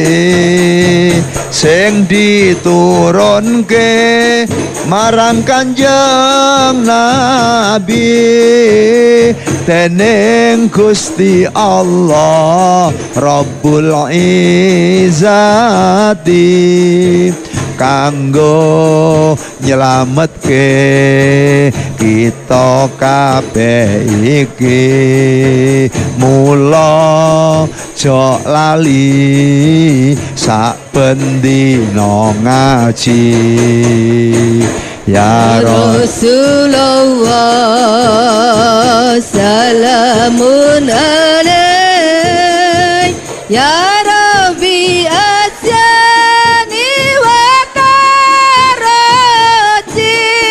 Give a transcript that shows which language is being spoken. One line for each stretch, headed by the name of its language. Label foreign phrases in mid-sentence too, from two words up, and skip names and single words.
Javanese: sing diturunke marang Kanjeng Nabi dening Gusti Allah
Arabic: Rabbul Izzati
Javanese: kanggo nyelametke kita kabeh iki. Mula aja lali saben dina ngaji.
Arabic: Ya Rasulullah salamun alaik, ya Rabbi asyani wa karati,